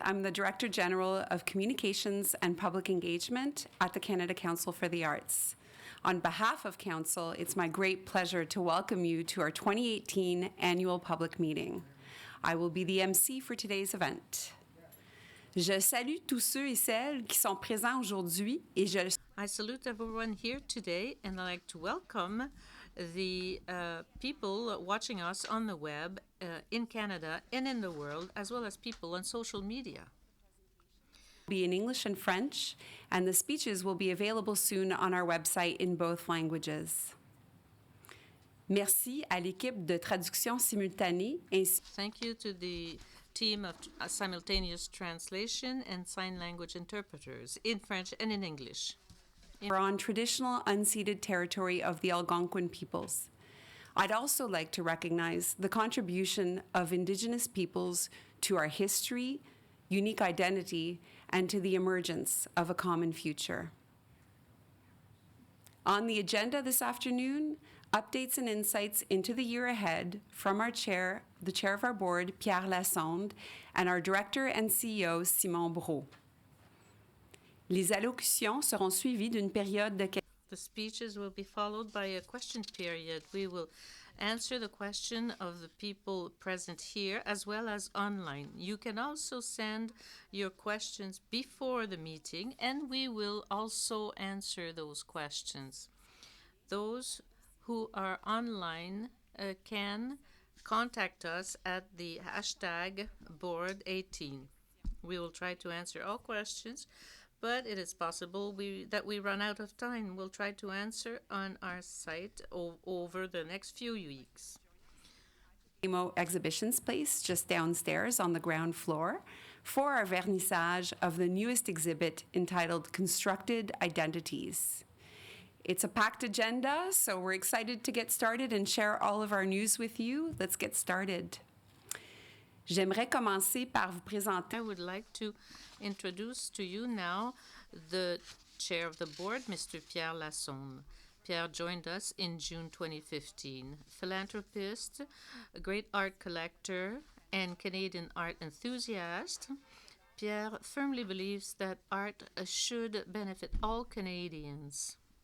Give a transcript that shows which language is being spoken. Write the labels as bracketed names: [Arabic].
[English] I'm the Director General of Communications and Public Engagement at the Canada Council for the Arts. On behalf of Council, it's my great pleasure to welcome you to our 2018 annual public meeting. I will be the MC for today's event. [French] Je salue tous ceux et celles qui sont présents aujourd'hui et [English] I salute everyone here today, and I'd like to welcome the people watching us on the web in Canada and in the world, as well as people on social media. Be in English and French, and the speeches will be available soon on our website in both languages. [French] Merci à l'équipe de traduction simultanée ainsi. [English] Thank you to the team of simultaneous translation and sign language interpreters in French and in English. We're on traditional unceded territory of the Algonquin peoples. I'd also like to recognize the contribution of Indigenous peoples to our history, unique identity, and to the emergence of a common future. On the agenda this afternoon, updates and insights into the year ahead from our chair, the chair of our board, Pierre Lassonde, and our director and CEO, Simon Brault. [French] Les allocutions seront suivies d'une période de questions. [English] The speeches will be followed by a question period. We will answer the question of the people present here as well as online. You can also send your questions before the meeting, and we will also answer those questions. Those who are online can contact us at the hashtag board18. We will try to answer all questions, but it is possible that we run out of time. We'll try to answer on our site over the next few weeks. Exhibition space just downstairs on the ground floor for our vernissage of the newest exhibit entitled Constructed Identities. It's a packed agenda, so we're excited to get started and share all of our news with you. Let's get started. [French] J'aimerais commencer par vous présenter. [English] I would like to introduce to you now the chair of the board, Mr. Pierre Lassonde. Pierre joined us in June 2015. Philanthropist, a great art collector, and Canadian art enthusiast, Pierre firmly believes that art should benefit all Canadians.